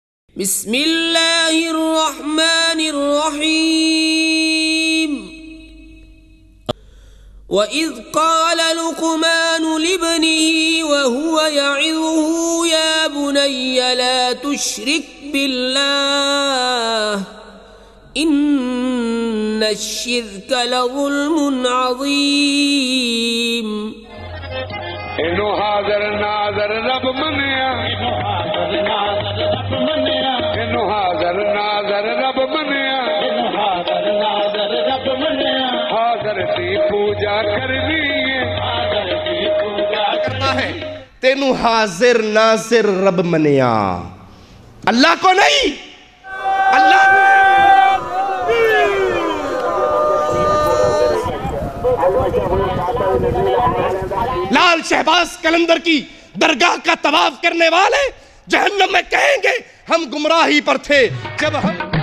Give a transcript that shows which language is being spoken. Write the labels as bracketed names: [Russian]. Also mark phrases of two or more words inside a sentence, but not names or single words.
[Arabic] بسم اللہ الرحمن الرحیم وَإِذْ قَالَ لُقْمَانُ لِابْنِهِ وَهُوَ يَعِظُهُ يَا بُنَيَّ لَا تُشْرِكْ بِاللَّهِ إِنَّ الشِّرْكَ لَظُلْمٌ عَظِيمٌ [Punjabi] انو حاضر ناظر رب منیا انو حاضر ناظر رب منیا حاضر دی پوجا کرنی ہے تینو حاضر ناظر رب منیا [Urdu] اللہ کو نہیں اللہ لال شہباز کلندر کی درگاہ کا طواف کرنے والے جہنم میں کہیں گے ہم گمراہی پر تھے جب ہم